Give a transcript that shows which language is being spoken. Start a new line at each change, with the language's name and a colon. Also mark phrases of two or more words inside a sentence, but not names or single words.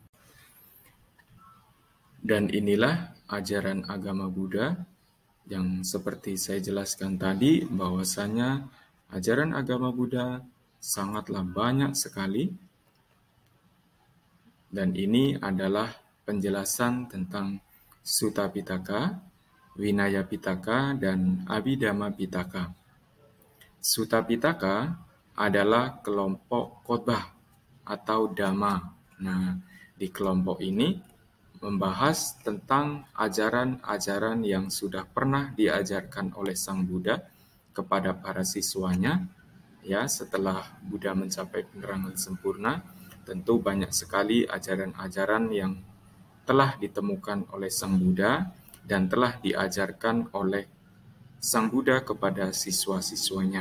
Indonesian: Dan inilah ajaran agama Buddha yang seperti saya jelaskan tadi, bahwasanya ajaran agama Buddha sangatlah banyak sekali, dan ini adalah penjelasan tentang Sutta Pitaka, Vinaya Pitaka, dan Abhidhamma Pitaka. Sutta Pitaka adalah kelompok khotbah atau dhamma. Nah, di kelompok ini membahas tentang ajaran-ajaran yang sudah pernah diajarkan oleh Sang Buddha kepada para siswanya. Ya, setelah Buddha mencapai penerangan sempurna, tentu banyak sekali ajaran-ajaran yang telah ditemukan oleh Sang Buddha dan telah diajarkan oleh Sang Buddha kepada siswa-siswanya.